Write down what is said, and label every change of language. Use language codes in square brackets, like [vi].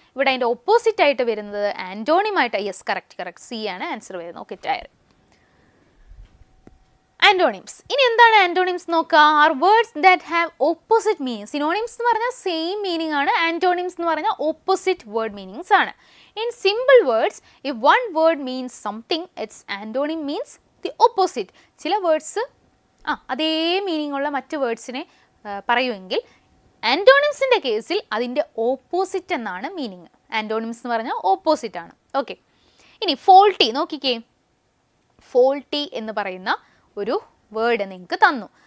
[ml] ഇവിടെ അതിൻ്റെ ഓപ്പോസിറ്റ് ആയിട്ട് വരുന്നത് ആൻറ്റോണിമായിട്ട്. Yes, correct. സി ആണ് ആൻസർ വരുന്നത്. Okay, tiring. ആൻറ്റോണിംസ്. ഇനി എന്താണ് ആൻറ്റോണിംസ് നോക്കുക? [en] Are words that have opposite meaning. [ml] Synonyms എന്ന് പറഞ്ഞാൽ സെയിം മീനിങ് ആണ്. ആൻറ്റോണിംസ് എന്ന് പറഞ്ഞാൽ ഓപ്പോസിറ്റ് വേർഡ് മീനിങ്സ് ആണ്. [en] In simple words, if one word means something, its antonym means the opposite. [ml] ചില വേർഡ്സ് അതേ മീനിങ് ഉള്ള മറ്റ് വേർഡ്സിനെ പറയുമെങ്കിൽ ആൻറ്റോണിംസിൻ്റെ കേസിൽ അതിൻ്റെ ഓപ്പോസിറ്റ് എന്നാണ് മീനിങ്. ആൻറ്റോണിംസ് എന്ന് പറഞ്ഞാൽ ഓപ്പോസിറ്റ് ആണ്. ഓക്കെ, ഇനി ഫോൾട്ടി നോക്കിക്കേ. ഫോൾട്ടി എന്ന് പറയുന്ന ഒരു വേർഡ് നിങ്ങൾക്ക് തന്നു.